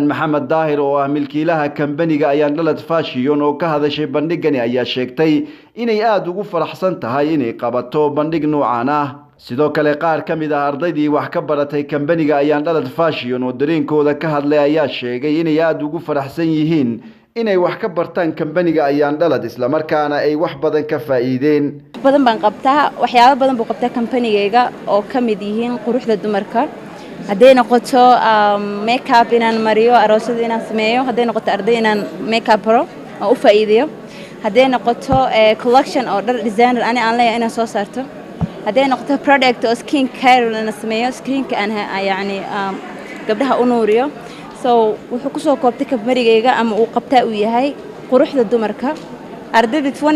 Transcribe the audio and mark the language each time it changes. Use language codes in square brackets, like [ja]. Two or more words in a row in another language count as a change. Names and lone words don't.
[so] maxamed daahir oo ah milkiilaha kambaniga ayaan dhalad fashion oo ka hadashay bandhigani ayaa sheegtay inay aad ugu faraxsan tahay inay qabato bandhig noocan ah sidoo kale qaar ka mid ah ardaydii wax ka baratay kambaniga ayaan dhalad fashion oo dareenkooda ka hadlay ayaa sheegay inay aad ugu faraxsan yihiin inay wax ka bartaan kambaniga ayaan dhalad isla markaana ay wax badan ka faa'iideen badan baan qabtaa waxyaabo badan buu qabtaa kambanigayga oo ka mid yihiin quruxda dumarka haday noqoto make-up inaan mariyo aroosada inaan sameeyo haday noqoto arday inaan [en] make-up pro [so] oo u faa'iideeyo haday noqoto collection oo dhar designer aan leeyahay inaan soo saarto haday noqoto product oo [en] skin care [so] inaan sameeyo skinka aan yaani gabdhaha u nuuriyo so wuxuu ku soo koobtay kambaniga ama uu qabtaa uu yahay quruxda dumarka ardayda